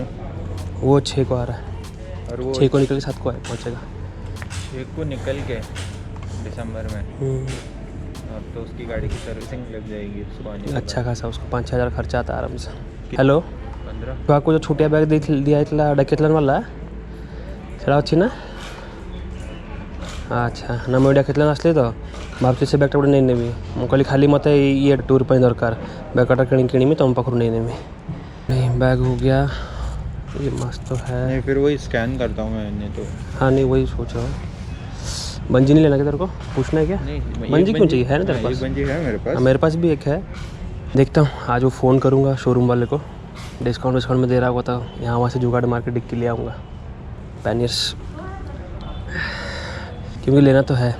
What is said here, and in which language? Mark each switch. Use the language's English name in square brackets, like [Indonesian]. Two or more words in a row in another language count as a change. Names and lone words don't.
[Hindi] वो 6 को आ रहा है, और वो 6 को निकल के 7 को पहुँचेगा। 6 को निकल के दिसंबर में, अब तो उसकी गाड़ी की सर्विसिंग लग जाएगी उसको आने। अच्छा खासा उसको 5-6 हज़ार खर्चा आता है आराम से। हेलो 15 तो आपको जो छोटिया बैग दिया इतना डकेथलॉन वाला [Odia] ସେଟା ଅଛି ନା? ଆଚ୍ଛା ନା ମୁଁ ଏଇଟା ଡକେଥଲନ୍ ଆସିଲି ତ ଭାବୁଛି ସେ ବ୍ୟାଗ୍ଟା ଗୋଟେ ନେଇନେବି। ମୁଁ କହିଲି ଖାଲି ମୋତେ ଇଏ ଟୁର୍ ପାଇଁ ଦରକାର, ବ୍ୟାଗ୍ଟା କିଣିବି ତୁମ ପାଖରୁ ନେଇନେବି। [Hindi] नहीं बैग हो गया, ये मस्त तो है। नहीं फिर वही स्कैन करता हूँ मैं तो। हाँ नहीं वही सोच रहा हूँ। बंजी नहीं लेना क्या तेरे को? पूछना है क्या? नहीं बंजी क्यों चाहिए? है ना तेरे पास? बंजी है मेरे पास। हाँ मेरे पास भी एक है। देखता हूँ आज वो फ़ोन करूँगा शोरूम वाले को, डिस्काउंट में दे रहा होगा तो यहाँ वहाँ से जुगाड़ मार के डिक्की ले आऊँगा पैनियर्स, क्योंकि लेना तो है।